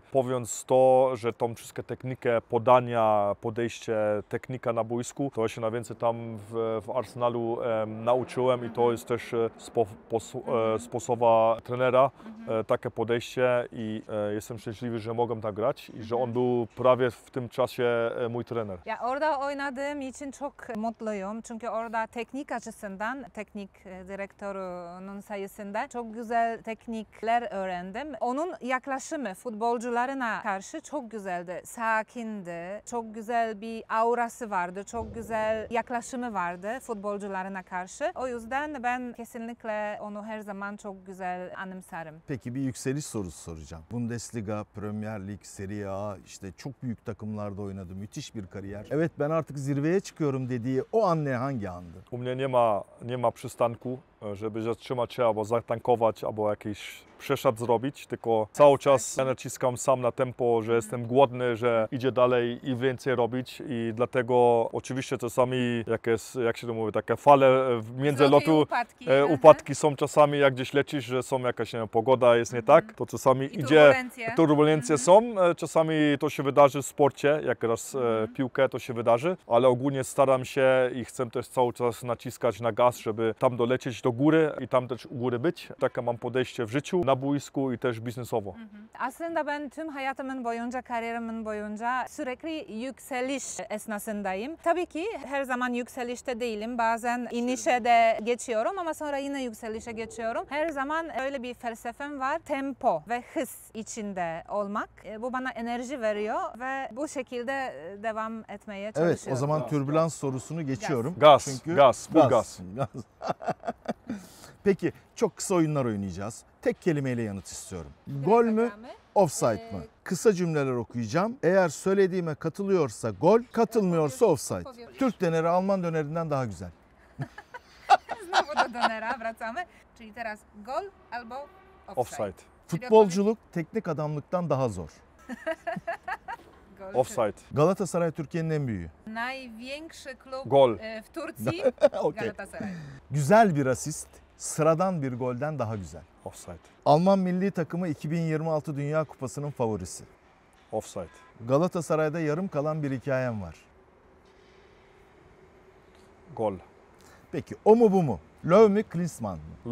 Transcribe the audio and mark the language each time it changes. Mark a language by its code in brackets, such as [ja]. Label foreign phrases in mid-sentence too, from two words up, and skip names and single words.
[pl] Mówiąc to, że tą wszystkie technikę podania, podejście, technika na boisku, to ja się na więcej tam w Arsenalu nauczyłem i to jest też sposoba trenera, takie podejście i jestem szczęśliwy, że mogłem tak grać i że on był prawie w tym czasie mój trener. [tr] Ya orada oynadığım için çok mutluyum. Çünkü orada teknik açısından, teknik direktörünün sayesinde çok güzel teknikler öğrendim. Onun yaklaşımı futbolcularına karşı çok güzeldi. Sakindi, çok güzel bir aurası vardı, çok güzel yaklaşımı vardı futbolcularına karşı. O yüzden ben kesinlikle onu her zaman çok güzel anımsarım. Peki bir yükseliş sorusu soracağım. Bundesliga, Premier Lig, Serie A, işte çok büyük takımlarda oynadı. Müthiş bir kariyer. Evet ben artık zirveye çıkıyorum dediği o an hangi andı? [pl] U mnie nie ma przystanku. żeby zatrzymać się albo zatankować, albo jakiś przeszad zrobić, tylko cały czas ja naciskam sam na tempo, że jestem głodny, że idzie dalej i więcej robić i dlatego oczywiście czasami jak się to mówi, takie fale między lotu, upadki są czasami, jak gdzieś lecisz, że są jakaś nie wiem, pogoda jest nie tak, to czasami idzie, turbulencje są, czasami to się wydarzy w sporcie, jak raz piłkę to się wydarzy, ale ogólnie staram się i chcę też cały czas naciskać na gaz, żeby tam dolecieć do góry i tam też u góry być. Takie mam podejście w życiu, na boisku i też biznesowo. [tr] Aslında ben tüm hayatımın boyunca, kariyerimin boyunca sürekli yükseliş esnasındayım. Tabii ki her zaman yükselişte değilim. Bazen inişe de geçiyorum ama sonra yine yükselişe geçiyorum. Her zaman öyle bir felsefem var. Tempo ve hız içinde olmak. Bu bana enerji veriyor ve bu şekilde devam etmeye çalışıyorum. Evet, o zaman türbülans sorusunu geçiyorum. Gaz, Çünkü gaz, full gaz. Peki, çok kısa oyunlar oynayacağız. Tek kelimeyle yanıt istiyorum. Gol mü, offside mı? Kısa cümleler okuyacağım. Eğer söylediğime katılıyorsa gol, katılmıyorsa offside. Türk döneri Alman dönerinden daha güzel. [pl] Znowu do donera wracamy. Czyli teraz gol albo Offside. [tr] Futbolculuk teknik adamlıktan daha zor. Gol. Offside. Galatasaray Türkiye'nin en büyüğü. [pl] Największy klub [tr] Gol. [pl] w Turcji, [tr] Okey. Galatasaray. Güzel bir asist, sıradan bir golden daha güzel. Offside. Alman milli takımı 2026 Dünya Kupası'nın favorisi. Offside. Galatasaray'da yarım kalan bir hikayem var. Gol. Peki o mu bu mu? Löw mü Klinsmann mı?